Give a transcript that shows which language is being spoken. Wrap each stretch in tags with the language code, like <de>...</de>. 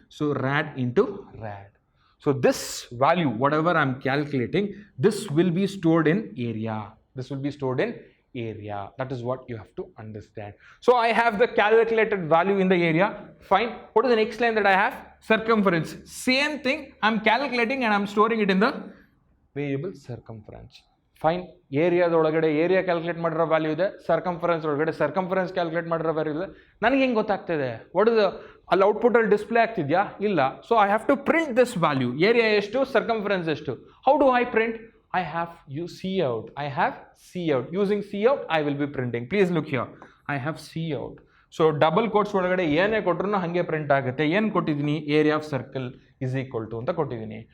<en>So rad into rad. So this value, whatever I'm calculating, this will be stored in area. That is what you have to understand. So I have the calculated value in the area. Fine. What is the next line that I have? Circumference. Same thing. I'm calculating and I'm storing it in the variable circumference. Fine.</en> <kn>Area ಒಳಗಡೆ area calculate ಮಾಡಿರೋ value ಇದೆ, circumference ಒಳಗಡೆ circumference calculate ಮಾಡಿರೋ value ಇದೆ. ನನಗೆ ಹೆಂಗೆ ಗೊತ್ತಾಗ್ತಿದೆ?</kn> <en>What is the</en> <kn>ಅಲ್ಲಿ ಔಟ್ಪುಟ್ ಅಲ್ಲಿ ಡಿಸ್ಪ್ಲೇ ಆಗ್ತಿದ್ಯಾ? ಇಲ್ಲ.</kn> <en>So I have to print this value. Area ಎಷ್ಟು, circumference ಎಷ್ಟು. How do I print? I have use C out. Using C out, I will be printing. Please look here. I have C out.</en> <kn>So double quotes ಒಳಗಡೆ ಏನೇ ಕೊಟ್ಟರು ಹಂಗೆ print ಆಗುತ್ತೆ. ಏನು ಕೊಟ್ಟಿದ್ದೀನಿ?</kn> <en>area of circle is equal to</en> <kn>ಅಂತ ಕೊಟ್ಟಿದ್ದೀನಿ.</kn>